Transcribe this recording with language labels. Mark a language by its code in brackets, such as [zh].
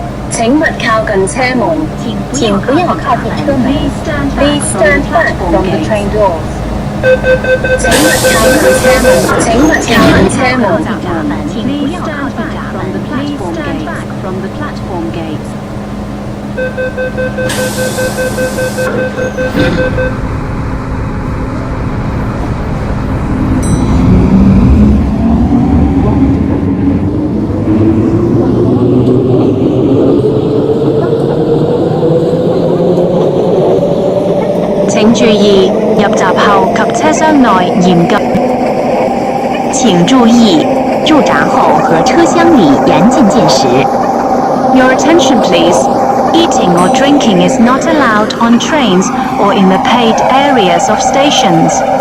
[zh] 請勿靠近車門，請不要靠近車門。 [en] Please stand back from the train doors. [zh] 請勿靠近車門，請勿靠近車門。請不要靠近閘門。 [en] Please stand back from the platform gates. [zh] 請注意，入閘後及車廂內嚴禁。請注意，入閘後和車廂裡嚴禁進食。 [en] Your attention, please. Eating or drinking is not allowed on trains or in the paid areas of stations.